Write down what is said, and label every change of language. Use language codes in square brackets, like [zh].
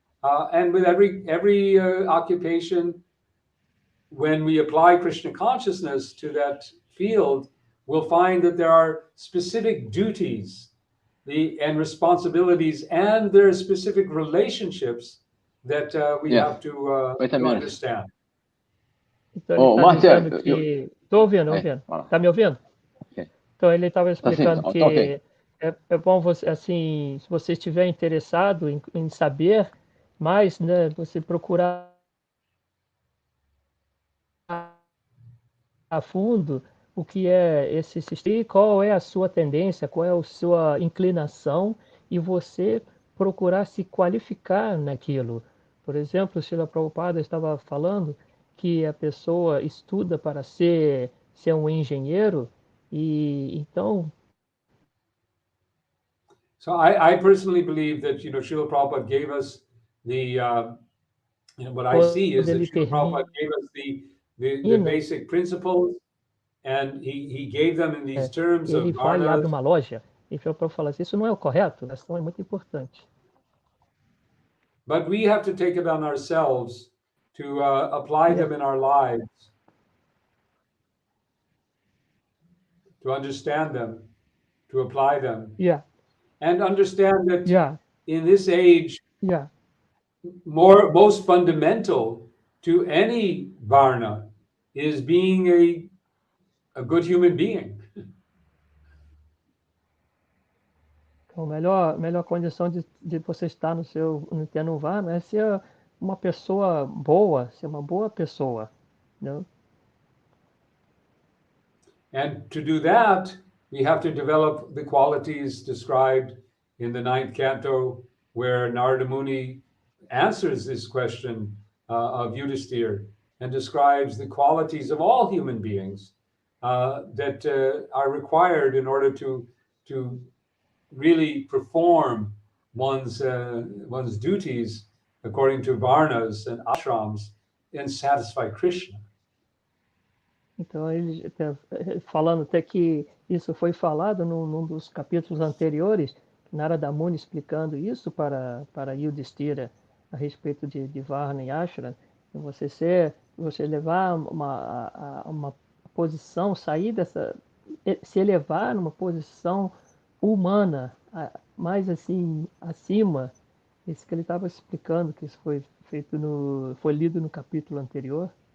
[en] And with every occupation, when we apply Krishna consciousness to that field, we'll find that there are specific duties and responsibilities, and there are specific relationships that we have to understand. [pt] Então ele está dizendo que... Estou ouvindo. Está me ouvindo? Okay. Então ele estava explicando Tá sim, que okay. é bom você, assim, se você estiver interessado em saber mais, né, você procurar a fundo o que é esse sistema, qual é a sua tendência, qual é a sua inclinação, e você procurar se qualificar naquilo. Por exemplo, o Srila Prabhupada estava falando que a pessoa estuda para ser um engenheiro, e então... [en] So I personally believe that, Srila Prabhupada gave us the, what I see is that Srila Prabhupada gave us the basic principles, and he gave them in these terms of [pt] Ele vai e [en] varnas. [pt] abre uma loja, e para falar assim, isso não é o correto, essa é muito importante. [en] But we have to take it on ourselves to apply them in our lives, to understand them, to apply them, and understand that in this age, most fundamental to any varna is being a good human being. [pt] Então, a melhor condição de você estar no tendo varna é ser uma pessoa boa, ser uma boa pessoa, né? [en] And to do that, we have to develop the qualities described in the 9th canto, where Narada Muni answers this question of Yudhisthira and describes the qualities of all human beings that are required in order to really perform one's duties according to varnas and ashrams and satisfy Krishna. [pt] Então, ele falando até que isso foi falado num dos capítulos anteriores, Narada Muni explicando isso para Yudhisthira a respeito de Varna e Ashram, você levar uma posição, sair dessa, se elevar numa posição humana, mais assim, acima, isso que ele estava explicando, que isso foi lido no capítulo anterior.